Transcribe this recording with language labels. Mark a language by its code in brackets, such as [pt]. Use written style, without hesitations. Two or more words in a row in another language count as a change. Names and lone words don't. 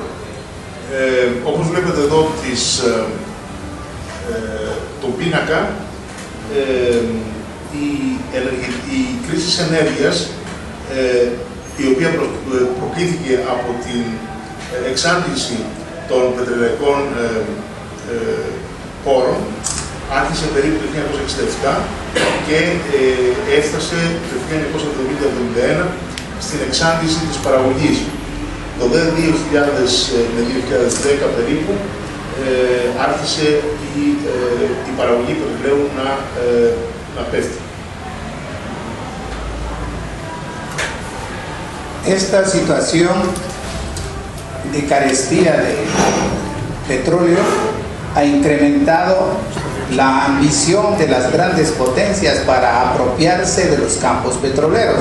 [el] Όπως βλέπετε εδώ τον πίνακα, η κρίση ενέργειας, η οποία προκλήθηκε από την εξάντληση των πετρελαϊκών πόρων, άρχισε περίπου το 1967 και έφτασε το 1970-1971 στην εξάντληση της παραγωγής. Το 2000 με 2010 περίπου άρχισε η παραγωγή πετρελαίου να πέφτει. [es] Esta situación de carestía de petróleo ha incrementado la ambición de las grandes potencias para apropiarse de los campos petroleros.